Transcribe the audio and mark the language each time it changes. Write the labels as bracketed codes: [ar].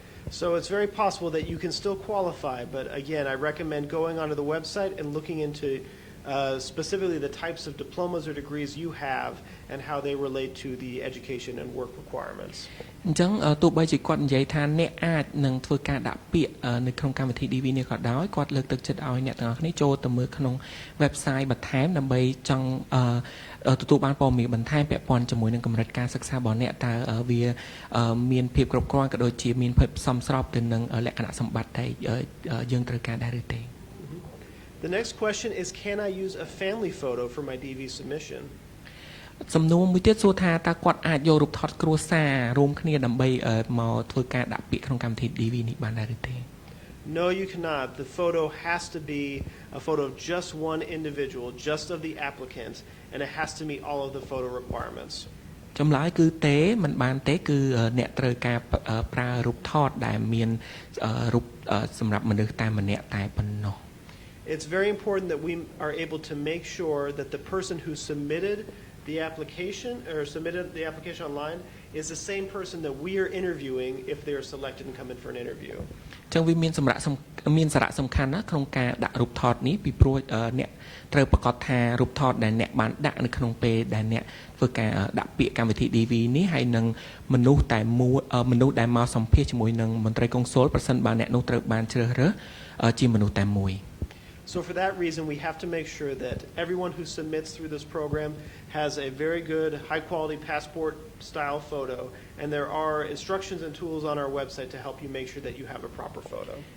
[en] So it's very possible that you can still qualify, but again, I recommend going onto the website and looking into specifically the types of diplomas or degrees you have and how they relate to the education and work requirements. [km] អញ្ចឹងទោះបីជាគាត់និយាយថាអ្នកអាចនឹងធ្វើការដាក់ពាក្យនៅក្នុងកម្មវិធី DV នេះក៏ដោយគាត់លើកទឹកចិត្តឲ្យអ្នកទាំងអស់គ្នាចូលទៅមើលក្នុង website បន្ថែមដើម្បីចង់ទទួលបានព័ត៌មានបន្ថែមពាក់ព័ន្ធជាមួយនឹងកម្រិតការសិក្សារបស់អ្នកតើវាមានភាពគ្រប់គ្រាន់ក៏ដូចជាមានភាពសមស្របទៅនឹងលក្ខណៈសម្បត្តិដែលយើងត្រូវការដែរឬទេ [en] The next question is, can I use a family photo for my DV submission? [km] សំណួរមួយទៀតសួរថាតើគាត់អាចយករូបថតគ្រួសាររួមគ្នាដើម្បីមកធ្វើការដាក់ពាក្យក្នុងកម្មវិធី DV នេះបានដែរឬទេ [en] No, you cannot. The photo has to be a photo of just one individual, just of the applicant, and it has to meet all of the photo requirements. [km] ចម្លើយគឺទេមិនបានទេគឺអ្នកត្រូវការប្រើរូបថតដែលមានរូបសម្រាប់មនុស្សតែម្នាក់តែប៉ុណ្ណោះ [en] It's very important that we are able to make sure that the person who submitted the application online is the same person that we are interviewing if they are selected and come in for an interview. [km] ចឹងវាមានសារៈសំខាន់ណាក្នុងការដាក់រូបថតនេះពីព្រោះអ្នកត្រូវប្រកាសថារូបថតដែលអ្នកបានដាក់នៅក្នុងពេលដែលអ្នកធ្វើការដាក់ពាក្យកម្មវិធី DV នេះហើយនឹងមនុស្សដែលមកសម្ភាសជាមួយនឹងមន្ត្រីកុងស៊ុលប្រសិនបើអ្នកនោះត្រូវបានជ្រើសរើសជាមនុស្សតែមួយ [en] So for that reason, we have to make sure that everyone who submits through this program has a very good, high-quality passport-style photo, and there are instructions and tools on our website to help you make sure that you have a proper photo.